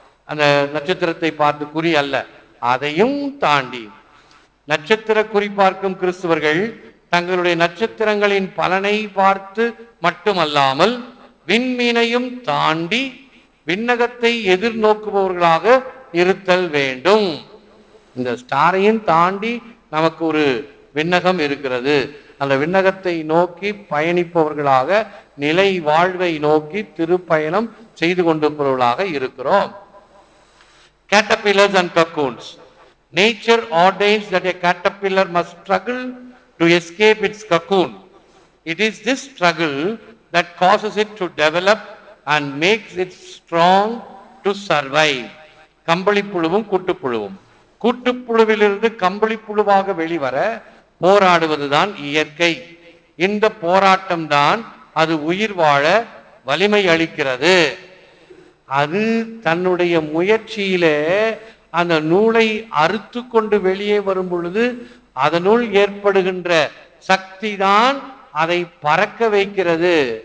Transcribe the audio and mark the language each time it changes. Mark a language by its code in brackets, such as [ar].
[ta] அந்த நட்சத்திரத்தை பார்த்து குறி அல்ல, அதையும் தாண்டி நட்சத்திர குறி பார்க்கும் கிறிஸ்தவர்கள் தங்களுடைய நட்சத்திரங்களின் பலனை பார்த்து மட்டுமல்லாமல் விண்மீனையும் தாண்டி விண்ணகத்தை எதிர்நோக்குபவர்களாக இருத்தல் வேண்டும். இந்த ஸ்டாரையும் தாண்டி நமக்கு ஒரு விண்ணகம் இருக்கிறது. அந்த விண்ணகத்தை நோக்கி பயணிப்பவர்களாக, நிலை வாழ்வை நோக்கி திருப்பயணம் செய்து கொண்டிருப்பவர்களாக இருக்கிறோம். [en] Caterpillars and cocoons. Nature ordains that a caterpillar must struggle to escape its cocoon. It is this struggle that causes it to develop and makes it strong to survive. [ta] கம்பளிப்புழுவும் கூட்டுப்புழுவும், கூட்டுப்புழுவிலிருந்து கம்பளிப்புழுவாக வெளிவர போராடுவதுதான் இயற்கை. இந்த போராட்டம் தான் அது உயிர் வாழ வலிமை அளிக்கிறது. அது தன்னுடைய முயற்சியிலே அந்த நூலை அறுத்து கொண்டு வெளியே வரும் பொழுது அதனுள் ஏற்படுகின்ற சக்தி தான் அதை பறக்க வைக்கிறது.